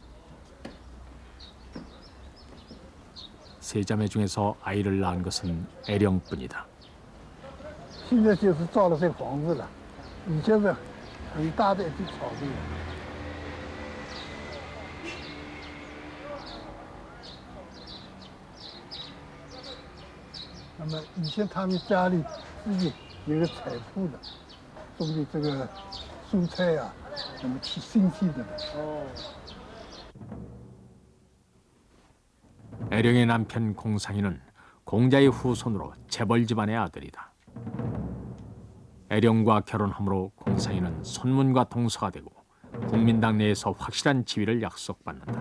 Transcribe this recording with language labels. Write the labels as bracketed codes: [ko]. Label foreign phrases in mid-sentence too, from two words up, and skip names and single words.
[ko] 세 자매 중에서 아이를 낳은 것은 애령뿐이다. [zh] 现在就是造了这房子了，以前是很大的一片草地。那么以前他们家里自己有个菜铺的，种的这个蔬菜啊，那么挺新鲜的。 [ko] 애령의 남편 공상이는 공자의 후손으로 재벌 집안의 아들이다. 애령과 결혼함으로 공상이는 손문과 동서가 되고 국민당 내에서 확실한 지위를 약속받는다.